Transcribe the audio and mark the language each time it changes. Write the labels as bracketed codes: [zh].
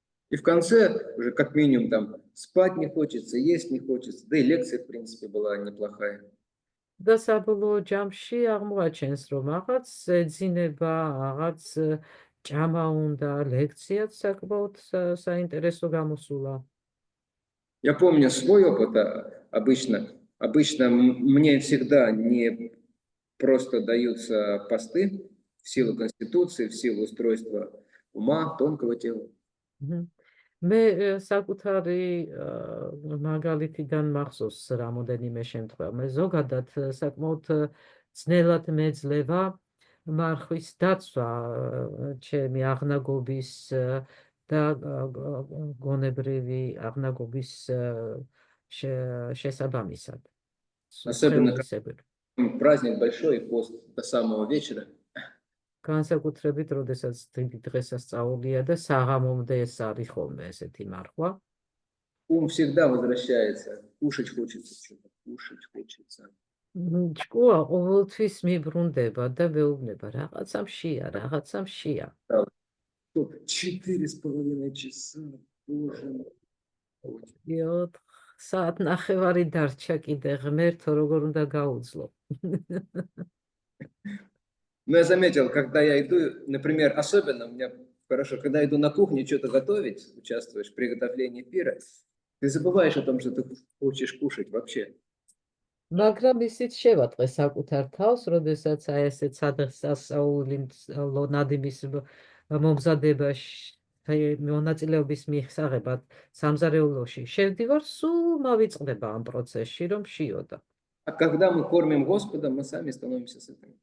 [ru] И в конце уже как минимум там спать не хочется, есть не хочется, да и лекция, в принципе, была неплохая. [ka] და საბოლოო ჯამში აღმოაჩენს, რომ რაღაც ეძინება, რაღაც ჭამა უნდა, ლექციაც საკმაოდ საინტერესო გამოსულა. [ru] Я помню свой опыт, обычно мне всегда не просто даются посты в силу Конституции, в силу устройства ума, тонкого тела. [ka] მე საკუთარი მაგალითიდან მახსოვს რამოდენიმე შემთხვევა. მე ზოგადად საკმაოდ ძნელად მეძლევა მარხვის დაცვა ჩემი აღნაგობის და გონებრივი აღნაგობის შესაბამისად. [ru] Особенно [ka] სხეულისებრი. [ru] праздник большой, пост до самого вечера. [ka] განსაკუთრებით, როდესაც დიდი დღესასწაულია და საღამომდე ეს არის ხოლმე ესეთი მარხვა. [ru] Ум всегда возвращается, кушать хочется что-то, кушать хочется. [ka] ჭკუა ყოველთვის მიბრუნდება და მეუბნება რაღაცა მშია. [ru] 4,5 часа, боже мой. [ka] 4 საათნახევარი დარჩა კიდე ღმერთო როგორ უნდა გაუძლო. [ru] Но я заметил, когда я иду, например, особенно у меня хорошо, когда я иду на кухню что-то готовить, участвуешь в приготовлении пира, ты забываешь о том, что ты хочешь кушать вообще. [ka] მაგრამ ისიც შევატყე საკუთარ თავს, როდესაც აი ესეთ სადღესასწაული ნადიმის მომზადებაში მონაწილეობის მისაღებად სამზარეულოში შევდივარ, სულ მავიწყდება ამ პროცესში, რომ შიოდა. [ru] А когда мы кормим Господа, мы сами становимся сытыми.